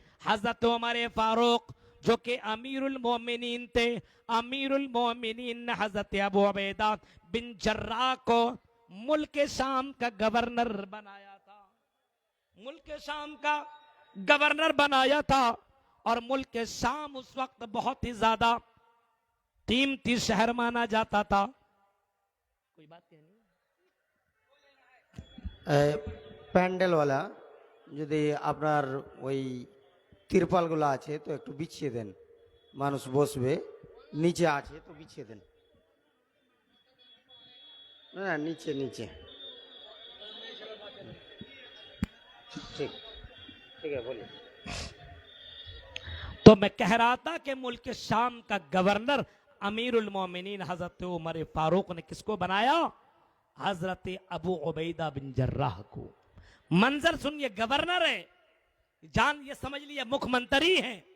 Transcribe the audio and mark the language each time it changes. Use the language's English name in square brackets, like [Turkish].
[Hindi] हजरत उमर फारूक जो कि अमीरुल मोमिनीन थे, अमीरुल मोमिनीन ने हजरत अबू उबैदा बिन जर्राह को मुल्क शाम का गवर्नर बनाया था, मुल्क शाम का गवर्नर बनाया था। और मुल्क शाम उस वक्त बहुत ही ज्यादा कीमती शहर माना जाता था। कोई बात कहनी? [Bangla] প্যান্ডেলওয়ালা যদি আপনার ওই তিরপালগুলো আছে তো একটু বিছিয়ে দেন, মানুষ বসবে, নিচে আছে তো বিছিয়ে দেন। না না, নিচে নিচে, ঠিক ঠিক [Hindi] है बोलिए। तो मैं कह रहा था कि मुल्क शाम का गवर्नर अमीरुल मोमिनीन हजरत उमर फारूक ने किसको बनाया? हजरत अबू उबैदा बिन जर्राह को। मंजर सुनिए, गवर्नर है, जान ये समझ लिया मुख्यमंत्री है।